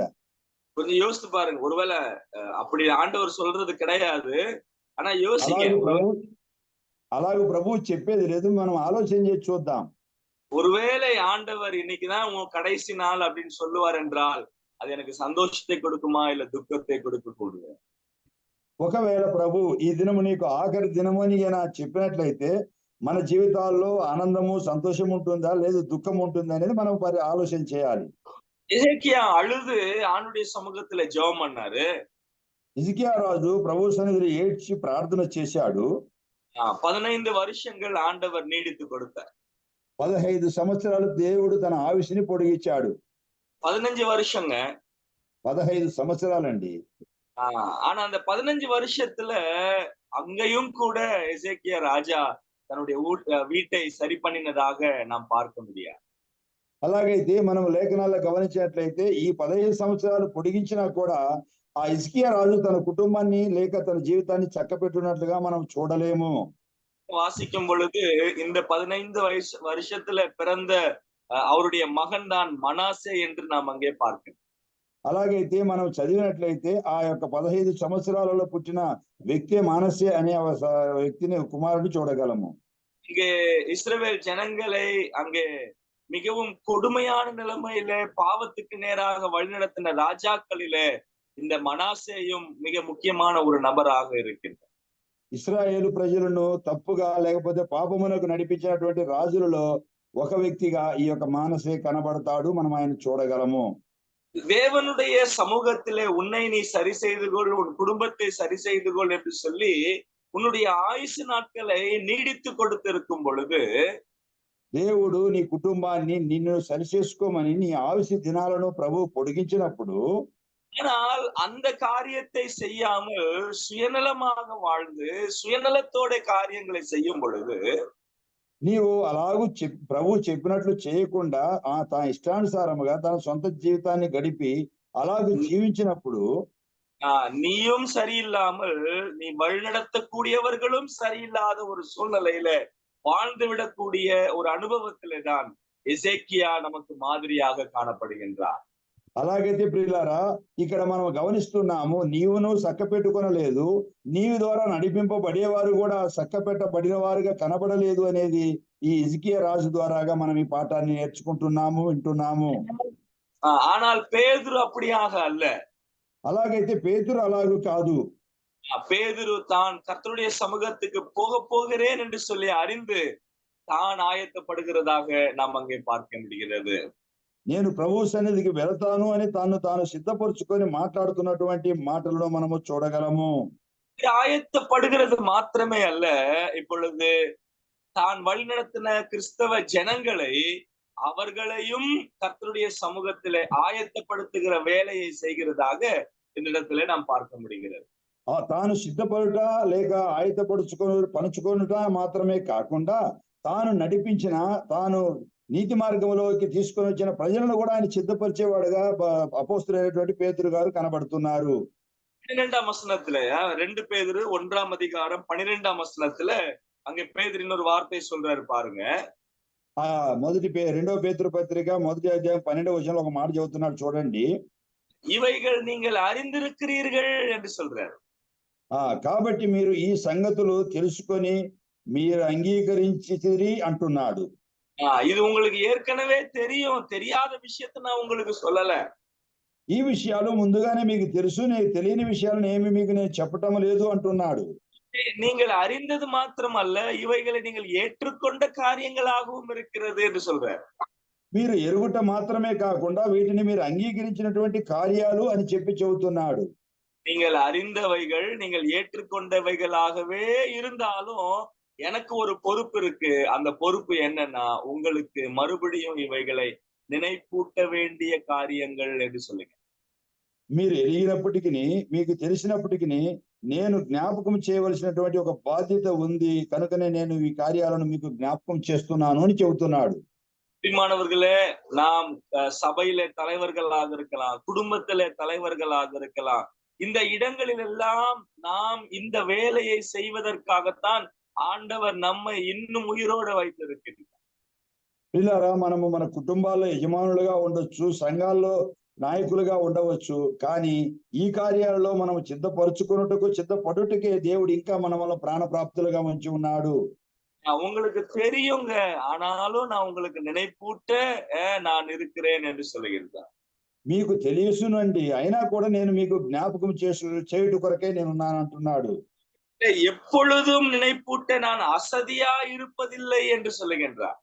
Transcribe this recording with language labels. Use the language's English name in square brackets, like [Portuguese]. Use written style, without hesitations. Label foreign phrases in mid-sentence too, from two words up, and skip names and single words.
[Tamil] கொஞ்சம் யோசித்து பாருங்க. ஒருவேளை அப்படி ஆண்டவர் சொல்றது கிடையாது, ஆனா யோசிங்க. [Telugu] అలాగే ప్రభు చెప్పేది లేదు, మనం ఆలోచన చేసి చూద్దాం. [Tamil] ஒருவேளை ஆண்டவர் இன்னைக்குதான் உன் கடைசி நாள் அப்படின்னு சொல்லுவார் என்றால் அது எனக்கு சந்தோஷத்தை கொடுக்குமா இல்ல துக்கத்தை கொடுக்க கூடுது? [Telugu] ఒకవేళ ప్రభు ఈ దినము నీకు ఆఖరి దినము అని చెప్పినట్లయితే మన జీవితాల్లో ఆనందము, సంతోషం ఉంటుందా లేదు దుఃఖం ఉంటుందా అనేది మనం ఆలోచన చేయాలి. [Tamil] எசேக்கியா அழுது ஆண்டுடைய சமூகத்துல ஜெபம் பண்ணாரு. [Telugu] హిజ్కియా రాజు ప్రభు సన్నిధిలో ఏడ్చి ప్రార్థన చేశాడు. [Tamil] 15 வருஷங்கள் ஆண்டவர் நீடித்து கொடுத்தார். [Telugu] 15 సంవత్సరాలు దేవుడు తన ఆయుష్ని పొడిగించాడు. [Tamil] 15 வருஷங்க, [Telugu] 15 సంవత్సరాలండి. [Tamil] ஆனா அந்த 15 வருஷத்துல அங்கேயும் கூட எசேக்கியா ராஜா தன்னுடைய வீட்டை சரி பண்ணினதாக நாம் பார்க்க முடியாது. [Telugu] అలాగైతే మనం లేఖనాల్లో గమనించినట్లయితే ఈ 15 సంవత్సరాలు పొడిగించినా కూడా ఆ హిజ్కియా రాజు తన కుటుంబాన్ని లేక తన జీవితాన్ని చక్కపెట్టున్నట్లుగా మనం చూడలేము. [Tamil] வாசிக்கும் பொழுது இந்த 15 வருஷத்துல பிறந்த அவருடைய மகன் தான் மனாசே என்று நாம் அங்கே பார்க்கிறோம். [Telugu] అలాగైతే మనం చదివినట్లయితే ఆ యొక్క 15 సంవత్సరాలలో పుట్టిన వ్యక్తి మనస్సే అనే వ్యక్తిని కుమారుడు చూడగలము. [Tamil] இங்கே இஸ்ரவேல் ஜனங்களை அங்கே மிகவும் கொடுமையான நிலைமையில பாவத்துக்கு நேராக வழிநடத்தின ராஜாக்களிலே இந்த மனாசேயும் மிக முக்கியமான ஒரு நபராக இருக்கின்றார். [Telugu] ఇశ్రాయేలు ప్రజలను తప్పుగా లేకపోతే పాపమునకు నడిపించినటువంటి రాజులలో ఒక వ్యక్తిగా ఈ యొక్క మానసే కనబడతాడు. మనం ఆయన చూడగలము. [Tamil] தேவனுடைய சமூகத்திலே உன்னை நீ சரி செய்து கொள், உன் குடும்பத்தை சரி செய்து கொள் என்று சொல்லி உன்னுடைய ஆயுசு நாட்களை நீடித்து கொடுத்திருக்கும் பொழுது [Telugu] దేవుడు నీ కుటుంబాన్ని నిన్ను సరి చేసుకోమని నీ ఆయుష్ దినాలను ప్రభు పొడిగించినప్పుడు [Tamil] ஆனால் அந்த காரியத்தை செய்யாமல் சுயநலமாக வாழ்ந்து சுயநலத்தோட காரியங்களை செய்யும் பொழுது [Telugu] నీవు అలాగూ ప్రభు చెప్పినట్లు చేయకుండా తన ఇష్టానుసారముగా తన సొంత జీవితాన్ని గడిపి అలాగూ జీవించినప్పుడు [Tamil] நீயும் சரியில்லாமல் நீ வழிநடத்தக்கூடியவர்களும் சரியில்லாத ஒரு சூழ்நிலையில வாழ்ந்து விடக்கூடிய ஒரு அனுபவத்திலே தான் எசேக்கியா நமக்கு மாதிரியாக காணப்படுகின்றார். [Telugu] అలాగైతే ప్రియులారా, ఇక్కడ మనం గమనిస్తున్నాము, నీవును చక్కపెట్టుకొనలేదు, నీవు ద్వారా నడిపింపబడేవారు కూడా చక్కపెట్టబడిన వారుగా కనబడలేదు అనేది ఈ హిజ్కియా రాజు ద్వారాగా మనం ఈ పాఠాన్ని నేర్చుకుంటున్నాము, వింటున్నాము. [Tamil] ஆனால் பேதுரு அப்படியாக அல்ல. [Telugu] అలాగైతే పేతురు అలాగూ కాదు. [Tamil] பேதுரு தான் கர்த்தருடைய சமூகத்துக்கு போகிறேன் என்று சொல்லி அறிந்து தான் ஆயத்தப்படுகிறதாக நாம் அங்கே பார்க்க முடிகிறது. [Telugu] నేను ప్రభు సన్నిధికి వెళతాను అని తాను సిద్ధపరుచుకొని మాట్లాడుతున్నటువంటి మాటలను మనము చూడగలము. [Tamil] ஆயத்தப்படுகிறது மாத்திரமே அல்ல, இப்பொழுது தான் வழிநடத்தின கிறிஸ்தவ ஜனங்களை அவர்களையும் கர்த்தருடைய சமூகத்திலே ஆயத்தப்படுத்துகிற வேலையை செய்கிறதாக இந்த இடத்துல நாம் பார்க்க முடிகிறது. [Telugu] తాను సిద్ధపడుట లేక పనుచుకొనుట మాత్రమే కాకుండా తాను నడిపించిన, తాను నీతి మార్గంలోకి తీసుకొని వచ్చిన ప్రజలను కూడా ఆయన సిద్ధపరిచేవాడుగా అపోస్తలుడైనటువంటి పేతురు గారు కనబడుతున్నారు. [Tamil] 12ஆம் வசனத்துல 2 பேதுரு 1ஆம் அதிகாரம் 12ஆம் வசனத்துல அங்க பேதுரு இன்னொரு வார்த்தை சொல்றாரு பாருங்க. [Telugu] రెండవ పేతురు పత్రిక 1వ అధ్యాయం 12వ వచనంలో ఒక మాట చెబుతున్నాడు చూడండి. [Tamil] இவைகள் நீங்கள் அறிந்திருக்கிறீர்கள் என்று சொல்றாரு. [Telugu] కాబట్టి మీరు ఈ సంగతులు తెలుసుకొని మీరు అంగీకరించితిరి అంటున్నాడు. [Tamil] இது உங்களுக்கு ஏற்கனவே தெரியும், தெரியாத விஷயத்தை நான் உங்களுக்கு சொல்லல. [Telugu] ఈ విషయాలు ముందుగానే మీకు తెలుసు, నేను తెలియని విషయాలను ఏమి మీకు నేను చెప్పటం లేదు అంటున్నాడు. [Tamil] நீங்கள் அறிந்தது மாத்திரமல்ல, இவைகளை நீங்கள் ஏற்றுக்கொண்ட காரியங்களாகவும் இருக்கிறது என்று சொல்றார். [Telugu] మీరు ఎరుగుట మాత్రమే కాకుండా వీటిని మీరు అంగీకరించినటువంటి కార్యాలు అని చెప్పి చెబుతున్నాడు. [Tamil] நீங்கள் அறிந்தவைகள் நீங்கள் ஏற்றுக்கொண்டவைகளாகவே இருந்தாலும் எனக்கு ஒரு பொறுப்பு இருக்கு. அந்த பொறுப்பு என்னன்னா, உங்களுக்கு மறுபடியும் இவைகளை நினைப்பூட்ட வேண்டிய காரியங்கள் என்று சொல்லுங்க. [Telugu] మీరు ఎరిగినప్పటికీ మీకు తెలిసినప్పటికీ నేను జ్ఞాపకం చేయవలసినటువంటి ఒక బాధ్యత ఉంది, కనుకనే నేను ఈ కార్యాలను మీకు జ్ఞాపకం చేస్తున్నాను అని చెబుతున్నాడు. [Tamil] பிரியமானவர்களே, நாம் சபையிலே தலைவர்களாக இருக்கலாம், குடும்பத்திலே தலைவர்களாக இருக்கலாம். இந்த இடங்களில் எல்லாம் நாம் இந்த வேலையை செய்வதற்காகத்தான் ஆண்டவர் நம்மை இன்னும் உயிரோடு வைத்திருக்கிறார். [Telugu] పిల్లరా, మనము మన కుటుంబాల్లో యజమానులుగా ఉండొచ్చు, సంఘాల్లో నాయకులుగా ఉండవచ్చు, కానీ ఈ కార్యాలలో మనం సిద్ధపడుటకే దేవుడు ఇంకా మన ప్రాణప్రాప్తులుగా ఉంచి ఉన్నాడు. [Tamil] உங்களுக்கு தெரியுங்க, ஆனாலும் நான் உங்களுக்கு நினைப்பூட்ட நான் இருக்கிறேன் என்று சொல்லுகிறார். [Telugu] మీకు తెలియసునండి, అయినా కూడా నేను మీకు జ్ఞాపకం చేయుట కొరకే నేను ఉన్నాను అంటున్నాడు. [Tamil] எப்பொழுதும் நினைப்பூட்ட நான் அசதியா இருப்பதில்லை என்று சொல்லுகின்றார்.